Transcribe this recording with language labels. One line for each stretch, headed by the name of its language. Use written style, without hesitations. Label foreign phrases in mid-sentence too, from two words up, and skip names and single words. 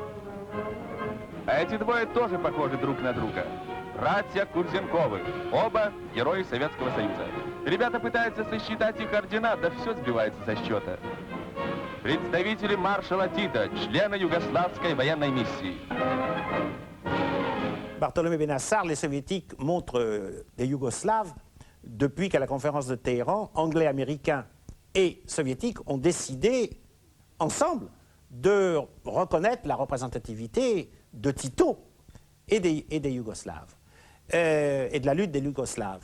Russian: А эти двое тоже похожи друг на друга. Братья Курзенковы, оба герои Советского Союза. Ребята пытаются сосчитать их ордена, да все сбивается со счета. Представители маршала Тита, члены Югославской военной миссии.
French: Bartholomé Benassar, les soviétiques montrent des Yougoslaves depuis qu'à la conférence de Téhéran, anglais, américains et soviétiques ont décidé ensemble de reconnaître la représentativité de Tito et des Yougoslaves, et de la lutte des Yougoslaves.